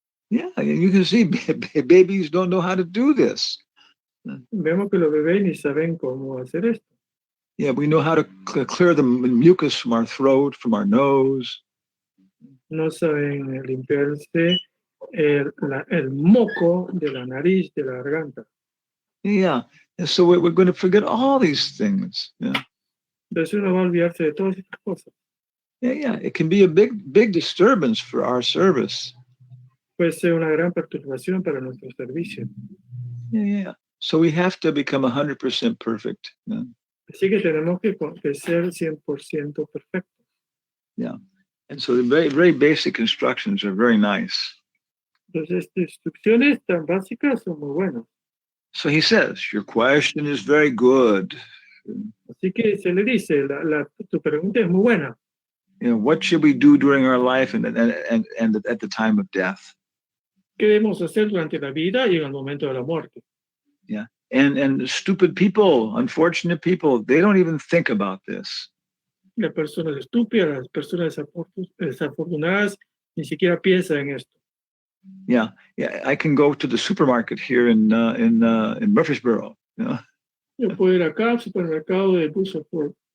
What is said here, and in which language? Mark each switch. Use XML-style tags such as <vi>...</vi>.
<en>Yeah, you can see babies don't know how to do this.</en> <es>Vemos que los bebés ni saben cómo hacer esto.</es> <en>Yeah, we know how to clear the mucus from our throat, from our nose.</en> <es>No saben limpiarse el moco de la nariz, de la garganta.</es> <en>Yeah, and so we're going to forget all these things. Yeah.</en> <es>Entonces uno va a olvidarse de todas estas cosas.</es> <en>Yeah. It can be a big disturbance for our service.</en> <es>Puede ser una gran perturbación para nuestro servicio.</es> <en>Yeah. So we have to become 100% perfect. Yeah.</en> <es>Así que tenemos que ser 100% perfectos.</es> <en>Yeah. And so the very, very basic instructions are very nice.</en> <es>Entonces, estas instrucciones tan básicas son muy buenas.</es> <en>So he says, your question is very good.</en> <es>Así que se le dice, tu pregunta es muy buena.</es> <en>You know, what should we do during our life and at the time of death?</en> <es>¿Qué debemos hacer durante la vida y en el momento de la muerte?</es> <en>Yeah. And stupid people, unfortunate people, they don't even think about this.</en> <es>Las personas estúpidas, las personas desafortunadas, ni siquiera piensan en esto.</es> <en>Yeah. I can go to the supermarket here in Murfreesboro. You know?</en> <es>Yo puedo ir acá al supermercado de Bushford.</es>